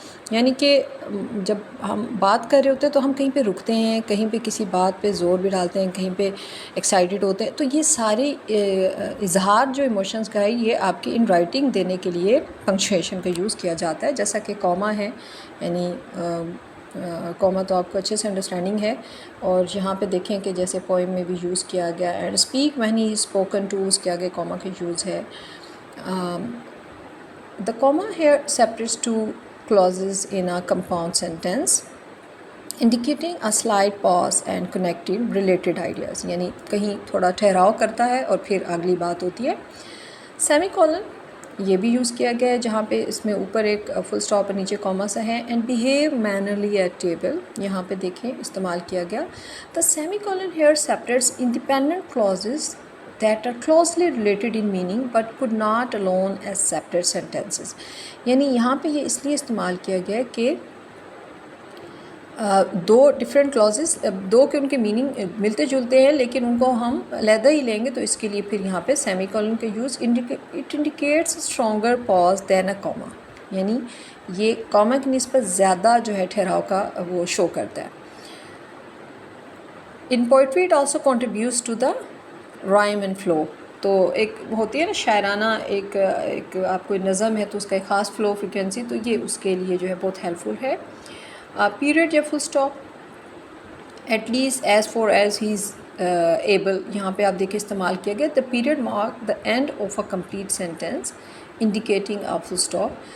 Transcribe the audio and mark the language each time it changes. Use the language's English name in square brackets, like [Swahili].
[Urdu] یعنی کہ جب ہم بات کر رہے ہوتے ہیں تو ہم کہیں پہ رکتے ہیں، کہیں پہ کسی بات پہ زور بھی ڈالتے ہیں، کہیں پہ ایکسائٹیڈ ہوتے ہیں، تو یہ سارے اظہار جو ایموشنز کا ہے یہ آپ کی ان رائٹنگ دینے کے لیے پنکچویشن کا یوز کیا جاتا ہے. جیسا کہ کوما ہے، یعنی کوما تو آپ کو اچھے سے انڈرسٹینڈنگ ہے، اور یہاں پہ دیکھیں کہ جیسے پوئم میں بھی یوز کیا گیا. [English] and speak when he spoken to, [Urdu] اس کے آگے کوما کا یوز ہے. [English] The comma here separates two clauses in a compound sentence, indicating a slight pause and connecting related ideas. [Urdu] یعنی کہیں تھوڑا ٹھہراؤ کرتا ہے اور پھر اگلی بات ہوتی ہے. سیمی کولن یہ بھی یوز کیا گیا ہے، جہاں پہ اس میں اوپر ایک فل اسٹاپ اور نیچے کوما سا ہے. [English] and behave mannerly at table, [Urdu] یہاں پہ دیکھیں استعمال کیا گیا. [English] The semicolon here separates independent clauses that are closely related in meaning but could not alone as separate sentences. [Urdu] یعنی یہاں پہ یہ اس لیے استعمال کیا گیا کہ دو ڈفرینٹ کلازز، دو کے ان کے میننگ ملتے جلتے ہیں لیکن ان کو ہم علیحدہ ہی لیں گے، تو اس کے لیے پھر یہاں پہ سیمی کولن کا یوز. [English] it indicates stronger pause than a comma, [Urdu] یعنی یہ کوما کی نسبت زیادہ جو ہے ٹھہراؤ کا وہ شو کرتا ہے. [English] In poetry it also contributes to the rhyme and flow. [Urdu] تو ایک ہوتی ہے نا شاعرانہ ایک آپ کو نظم ہے تو اس کا ایک خاص فلو فریکوینسی، تو یہ اس کے لیے جو ہے بہت ہیلپ فل ہے. [English] period یا full stop, at least as far as he is able, [Urdu] یہاں پہ آپ دیکھیں استعمال کیا گیا. [English] The period mark the end of a complete sentence indicating a full stop.